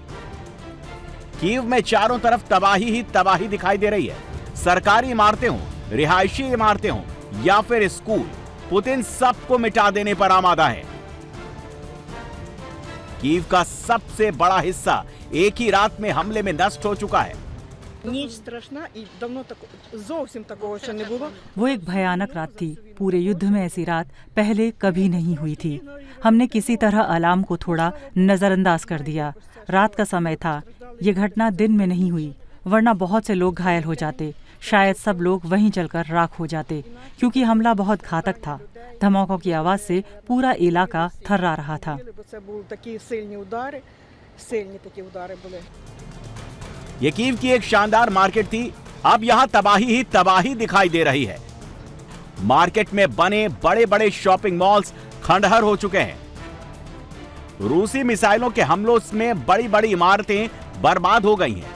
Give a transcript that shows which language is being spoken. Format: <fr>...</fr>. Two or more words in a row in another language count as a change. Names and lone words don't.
<hi>कीव में चारों तरफ तबाही ही तबाही दिखाई दे रही है। सरकारी इमारतें हों, रिहायशी इमारतें हों या फिर स्कूल, पुतिन सबको मिटा देने पर आमादा है। कीव का सबसे बड़ा हिस्सा एक ही रात में हमले में नष्ट हो चुका है।</hi> <uk>Ніч страшна і давно зовсім такого ще не було.</uk> <hi>वो एक भयानक रात थी। पूरे युद्ध में ऐसी रात पहले कभी नहीं हुई थी। हमने किसी तरह अलार्म को थोड़ा नजरअंदाज कर दिया। रात का समय था। ये घटना दिन में नहीं हुई, वरना बहुत से लोग घायल हो जाते। शायद सब लोग वहीं जलकर राख हो जाते, क्योंकि हमला बहुत घातक था। धमाकों की आवाज से पूरा इलाका थर्रा रहा था।</hi> <uk>Це були такі сильні удари, сильні такі удари були.</uk> <hi>ये कीव की एक शानदार मार्केट थी। अब यहाँ तबाही ही तबाही दिखाई दे रही है। मार्केट में बने बड़े बड़े</hi> <en>shopping malls</en> <hi>खंडहर हो चुके हैं। रूसी मिसाइलों के हमलों में बड़ी बड़ी इमारतें बर्बाद हो गई हैं।</hi>